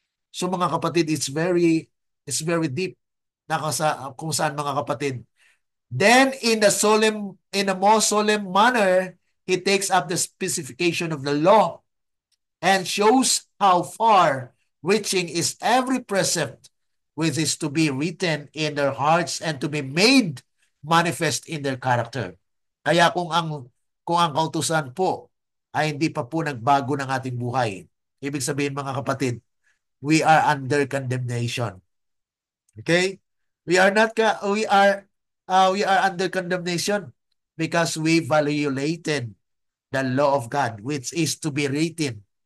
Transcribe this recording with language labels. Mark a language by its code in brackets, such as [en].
[tl] So mga kapatid, [en] it's very deep [tl] na kung saan mga kapatid. [en] Then in a more solemn manner, he takes up the specification of the law and shows how far reaching is every precept which is to be written in their hearts and to be made manifest in their character. [tl] Kaya kung ang kautusan po ay hindi pa po nagbago ng ating buhay, ibig sabihin mga kapatid, [en] we are under condemnation. Okay? We are under condemnation because we violated the law of God which is to be written.